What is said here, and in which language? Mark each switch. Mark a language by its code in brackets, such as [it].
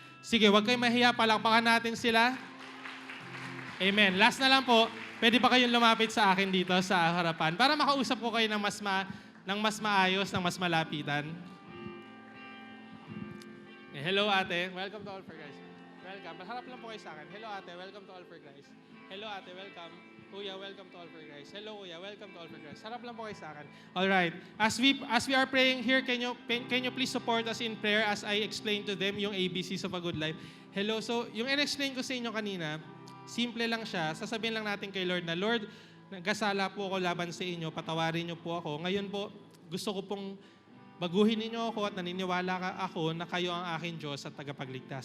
[tl] Sige, huwag kayong mahiya. Palakpakan natin sila. Amen. Last na lang po, pwede pa kayong lumapit sa akin dito sa harapan para makausap ko kayo ng mas maayos, ng mas malapitan. [en] Hello, ate. Welcome to All for Christ. Welcome. [tl] Harap lang po kayo sa akin. [en] Hello, ate. Welcome to All for Christ. Hello, ate. Welcome. Kuya, welcome to All for Christ. Hello, kuya. Welcome to All for Christ. [tl] Harap lang po kayo sa akin. [en] All right. As we are praying here, can you please support us in prayer as I explain to them yung ABCs of a Good Life? [tl] Hello. So, yung in-explain ko sa inyo kanina, simple lang siya. Sasabihin lang natin kay Lord na, Lord, nagkasala po ako laban sa inyo. Patawarin niyo po ako. Ngayon po, gusto ko pong baguhin ninyo ako at naniniwala ako na kayo ang aking Diyos at tagapagligtas.